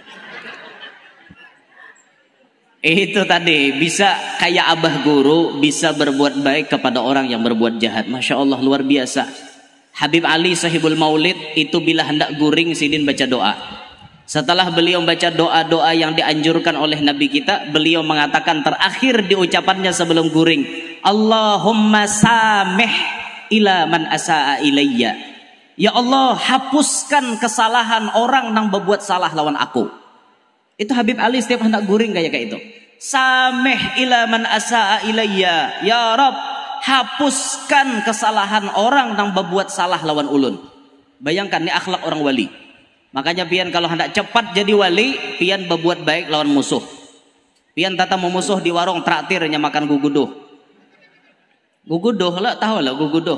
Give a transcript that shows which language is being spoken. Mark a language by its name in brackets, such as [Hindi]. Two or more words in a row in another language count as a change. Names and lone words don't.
[Indonesian] Itu tadi, bisa kayak abah guru, bisa berbuat baik kepada orang yang berbuat jahat. [Arabic] ما شاء الله, [Indonesian] luar biasa. [Banjar] Habib Ali sahibul maulid itu bila hendak guring sidin baca doa. [Indonesian] Setelah beliau baca doa-doa yang dianjurkan oleh Nabi kita, beliau mengatakan terakhir di ucapannya sebelum guring, [Arabic] اللهم سامح إلى من أساء إلي. يا الله, [Indonesian] hapuskan kesalahan orang yang berbuat salah lawan aku. [Banjar] Itu Habib Ali setiap hendak guring kayak itu. [Arabic] سامح إلى من أساء إلي. يا رب, [Banjar] hapuskan kesalahan orang yang berbuat salah lawan ulun. Bayangkan ini akhlak orang wali. Makanya pian kalau hendak cepat jadi wali, pian berbuat baik lawan musuh. Pian tata memusuh di warung traktirnya makan guguduh. Guguduh lah, tahu lah guguduh.